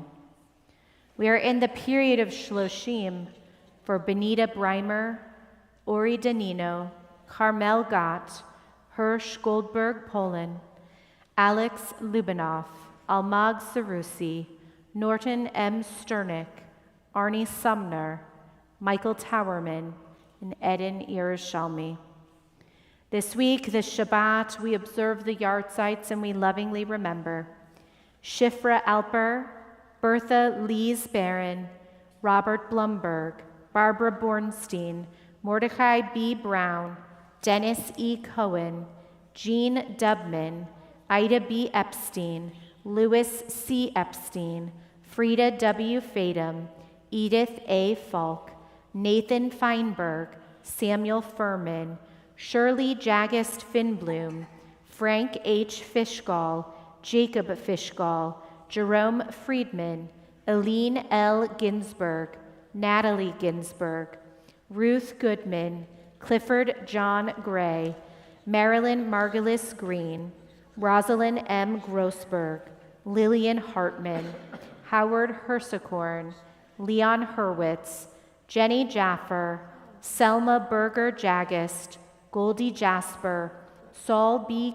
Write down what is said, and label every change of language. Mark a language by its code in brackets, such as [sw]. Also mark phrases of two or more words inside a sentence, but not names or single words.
[en] We are in the period of Shloshim for Benita Breimer, Ori Danino, Carmel Gott, Hirsch Goldberg Poland, Alex Lubinoff, Almag Sarusi, Norton M. Sternick, Arnie Sumner, Michael Towerman, and Eden Yerushalmi. This week, this Shabbat, we observe the yahrzeits and we lovingly remember Shifra Alper, Bertha Lees Barron, Robert Blumberg, Barbara Bornstein, Mordecai B. Brown, Dennis E. Cohen, Jean Dubman, Ida B. Epstein, Louis C. Epstein, Frida W. Fadum, Edith A. Falk, Nathan Feinberg, Samuel Furman, Shirley Jagist Finbloom, Frank H. Fishgall, Jacob Fishgall, Jerome Friedman, Aline L. Ginsberg, Natalie Ginsberg, Ruth Goodman, Clifford John Gray, Marilyn Margulis Green, Rosalind M. Grossberg, Lillian Hartman, Howard Hersicorn, Leon Hurwitz, Jenny Jaffer, Selma Berger Jagist, Goldie Jasper, Saul B.